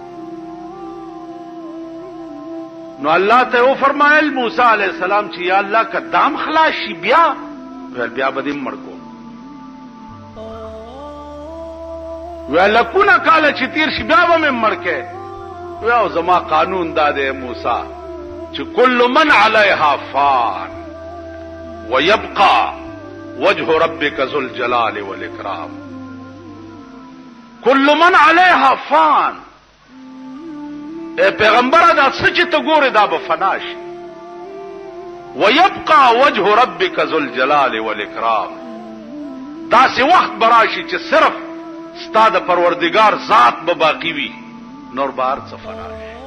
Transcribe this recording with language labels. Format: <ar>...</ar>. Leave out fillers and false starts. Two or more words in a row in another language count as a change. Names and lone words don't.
<ps>نو الله ته وفرمایل موسی</ps> <ar>علیہ السلام</ar> <ps>چې یا الله که دام خلاص شي بیا به دې مړ کوم. لکونه کاله چې تیر شي بیا به مې مړ کې. او زما قانون دا دی موسی چې</ps> <ar>کل من علیها فان ويبقى وجه ربك ذو الجلال والاکرام. کل من علیها فان،</ar> <ps>اے پیغمبر دا څه چې ته ګورې دا به فنا شي.</ps> <ar>ويبقى وجه ربك ذو الجلال والاکرام،</ar> <ps>داسې وخت به راشي چې صرف ستا د پروردگار ذات به باقی وي، نور به هر څه فنا شي.</ps>